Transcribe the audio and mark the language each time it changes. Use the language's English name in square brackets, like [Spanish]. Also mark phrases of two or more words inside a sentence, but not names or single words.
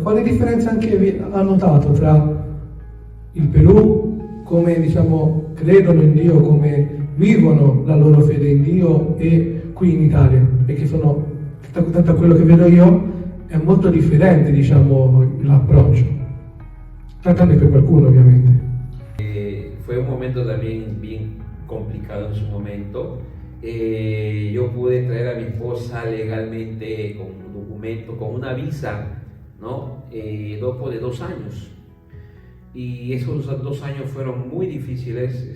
[Italian] Quale differenza anche ha notato tra il Perù, come diciamo credono in Dio, come vivono la loro fede in Dio, e qui in Italia? Perché tanto quello che vedo io è molto differente, diciamo, l'approccio. Trattando per qualcuno, ovviamente. [Spanish] Fue un momento también bien complicado en su momento. Yo pude traer a mi esposa legalmente con un documento, con una visa, ¿no? Después de 2 años. Y esos 2 años fueron muy difíciles.